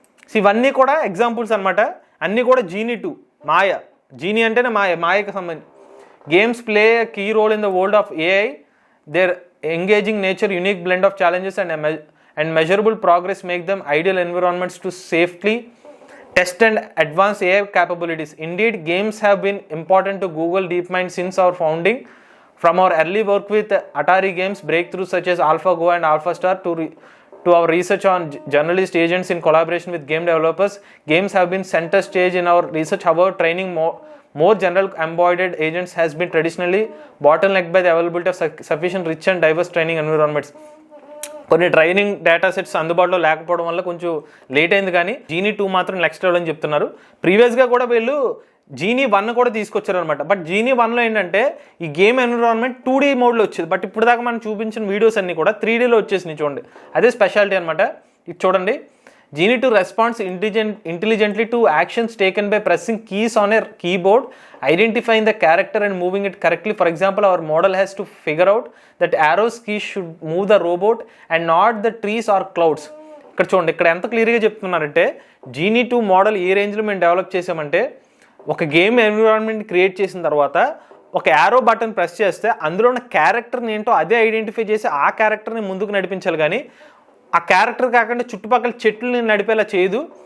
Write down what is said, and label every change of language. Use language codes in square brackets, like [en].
[te] So ఇవన్నీ కూడా examples అనమాట. అన్నీ కూడా జీనీ 2 మాయ. జీనీ అంటేనే మాయకి సంబంధించి. [en] Games play key role in the world of AI. Their engaging nature, unique blend of challenges and measurable progress make them ideal environments to safely test and advance AI capabilities. Indeed, games have been important to Google DeepMind since our founding. From our early work with Atari games, breakthroughs such as AlphaGo and AlphaStar, to our research on journalist agents in collaboration with game developers, games have been center stage in our research. However, training more general embodied agents has been traditionally bottlenecked by the availability of sufficient rich and diverse training environments. [te] కొన్ని training data sets అందుబాటులో లేకపోవడం వల్ల కొంచెం late అయింది. కానీ genie 2 మాత్రం next level అని చెప్తున్నారు. ప్రీవియస్గా కూడా వీళ్ళు జీనీ 1 కూడా తీసుకొచ్చారు అనమాట. బట్ జీనీ 1లో ఏంటంటే ఈ గేమ్ ఎన్విరాన్మెంట్ 2D మోడ్లో వచ్చేది. బట్ ఇప్పుడు దాకా మనం చూపించిన వీడియోస్ అన్నీ కూడా 3Dలో వచ్చేసినాయి. చూడండి, అదే స్పెషాలిటీ అనమాట. ఇది చూడండి, [en] Genie 2 responds intelligently to actions taken by pressing keys on a keyboard, identifying the character and moving it correctly. For example, our model has to figure out that arrows keys should move the robot and not the trees or clouds. [te] ఇక్కడ చూడండి, ఇక్కడ ఎంత క్లియర్గా చెప్తున్నారంటే genie 2 model ఏ రేంజ్లో మేము develop చేసామంటే, ఒక గేమ్ ఎన్విరాన్మెంట్ క్రియేట్ చేసిన తర్వాత ఒక యారో బటన్ ప్రెస్ చేస్తే అందులో ఉన్న క్యారెక్టర్ని ఏంటో అదే ఐడెంటిఫై చేసి ఆ క్యారెక్టర్ని ముందుకు నడిపించాలి. కానీ ఆ క్యారెక్టర్ కాకుండా చుట్టుపక్కల చెట్లని నడిపేలా చేయదు.